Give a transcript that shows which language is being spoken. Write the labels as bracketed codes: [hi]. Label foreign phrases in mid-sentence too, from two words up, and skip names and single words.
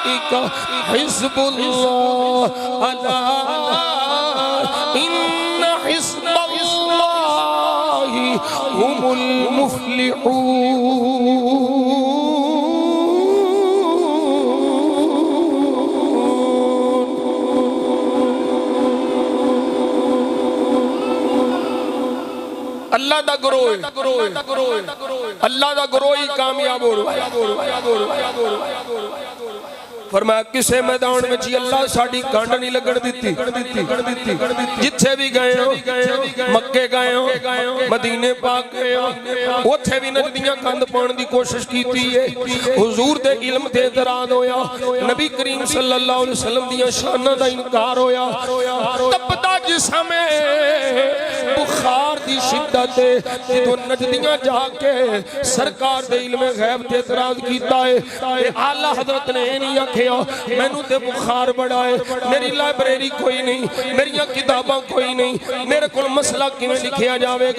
[ar] أولئك حزب الله ألا إن حزب الله هم المفلحون. [pa] اللہ دا گروہ، اللہ دا گروہ ہی کامیاب ہو رہا ہے. فرمایا کسے میدان میں اللہ ساڈی گنڈھ نہیں لگن دتی. جتھے بھی گئے ہو، مکے گئے ہو، مدینے پاک گئے ہو، اوتھے بھی نجدیاں کندھ پانے دی کوشش کی ہے. حضور دے علم تے اعتراض ہویا، نبی کریم [ar] صلى الله عليه وسلم [pa] دی شاناں دا انکار ہویا. تپدا جسم بخار دی شدت جو نجدیاں جا کے سرکار دے علم غیب تے اعتراض کیتا ہے. اعلیٰ حضرت نے نہیں آکھیا مینوں تے بخار بڑا ہے، میری لائبریری کوئی نہیں، میریاں کتاباں کوئی نہیں، میرے کو مسئلہ کویں لکھیا جائےگا.